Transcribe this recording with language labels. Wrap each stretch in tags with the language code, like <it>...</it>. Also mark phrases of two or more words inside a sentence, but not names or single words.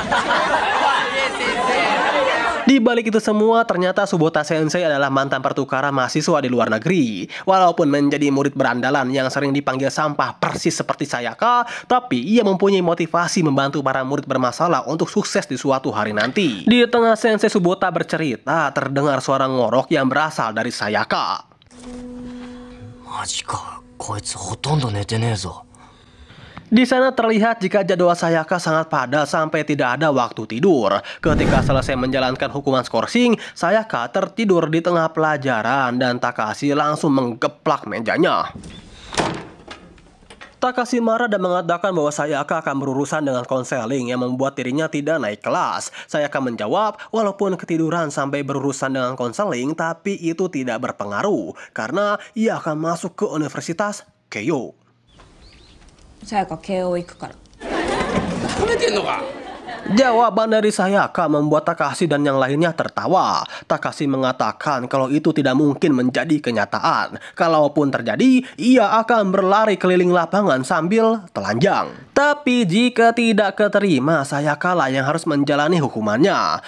<id>Di balik itu semua, ternyata Tsubota Sensei adalah mantan pertukaran mahasiswa di luar negeri. Walaupun menjadi murid berandalan yang sering dipanggil sampah persis seperti Sayaka, tapi ia mempunyai motivasi membantu para murid bermasalah untuk sukses di suatu hari nanti. Di tengah Sensei Tsubota bercerita, terdengar suara ngorok yang berasal dari Sayaka.</id> <ja>マジか、こいつ ほとんど 寝てね ぞ.</ja> <id>Di sana terlihat jika jadwal Sayaka sangat padat sampai tidak ada waktu tidur. Ketika selesai menjalankan hukuman skorsing, Sayaka tertidur di tengah pelajaran dan Takashi langsung menggeplak mejanya. Takashi marah dan mengatakan bahwa Sayaka akan berurusan dengan konseling yang membuat dirinya tidak naik kelas. Sayaka menjawab, walaupun ketiduran sampai berurusan dengan konseling, tapi itu tidak berpengaruh karena ia akan masuk ke Universitas Keio.</id> <ja>Sayaka Keio iku kara.</ja> <id>Jawaban dari Sayaka membuat Takashi dan yang lainnya tertawa. Takashi mengatakan kalau itu tidak mungkin menjadi kenyataan. Kalaupun terjadi, ia akan berlari keliling lapangan sambil telanjang. Tapi jika tidak keterima, Sayaka lah yang harus menjalani hukumannya.</id>